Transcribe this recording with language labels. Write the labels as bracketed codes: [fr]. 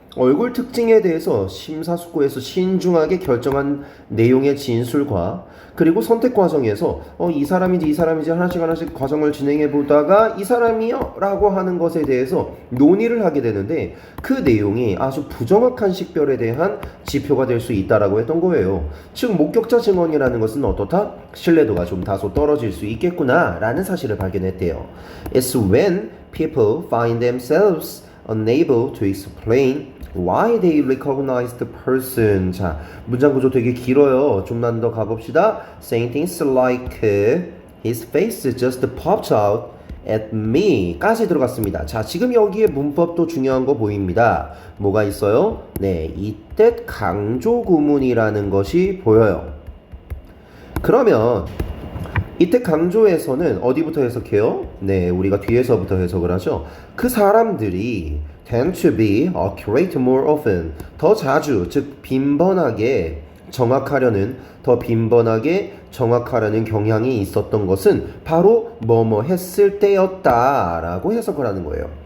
[ko] 얼굴 특징에 대해서 심사숙고해서 신중하게 결정한 내용의 진술과 그리고 선택 과정에서 이 사람인지 하나씩 과정을 진행해 보다가 이 사람이요 라고 하는 것에 대해서 논의를 하게 되는데 그 내용이 아주 부정확한 식별에 대한 지표가 될 수 있다라고 했던 거예요. 즉 목격자 증언이라는 것은 어떻다? 신뢰도가 좀 다소 떨어질 수 있겠구나 라는 사실을 발견했대요. [en] It's when people find themselves unable to explain why they recognize the person. [ko] 자, 문장 구조 되게 길어요. 좀만 더 가봅시다. [en] Saying things like his face just popped out at me [ko] 까지 들어갔습니다. 자, 지금 여기에 문법도 중요한 거 보입니다. 뭐가 있어요? 네, 이때 강조 구문이라는 것이 보여요. 그러면 이때 강조에서는 어디부터 해석해요? 네, 우리가 뒤에서부터 해석을 하죠. 그 사람들이 [en] tend to be accurate more often, [ko] 더 자주, 즉 빈번하게 더 빈번하게 정확하려는 경향이 있었던 것은 바로 뭐뭐 했을 때였다라고 해석을 하는 거예요.